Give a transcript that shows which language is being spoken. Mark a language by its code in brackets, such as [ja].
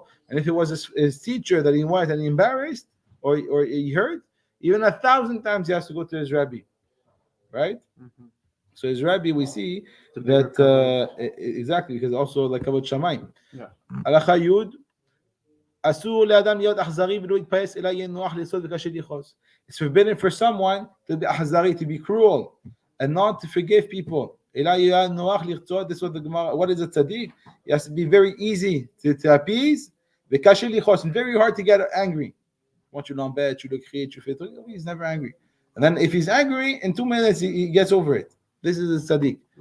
[en] And if it was his teacher that he went and he embarrassed or he hurt, even 1,000 times he has to go to his rabbi. Right? Mm-hmm. So his rabbi, we see that exactly, because also like about Shamayim. Yeah. [he] Halacha Yud, אסור לאדם להיות אכזרי ולא יתפייס אלא יהיה נוח לסוד וקשה לכעוס. [en] It's forbidden for someone to be אכזרי, to be cruel, and not to forgive people. [he] אלא יהיה נוח לרצות. [en] This is what the Gemara, what is a tzaddik? It has to be very easy to appease, [he] וקשה לכעוס, [en] and very hard to get angry. Once you [fr] l'embête, tu le cries, tu fais truc, [en] he's never angry. And then if he's angry, in 2 minutes he gets over it. This is a tzaddik.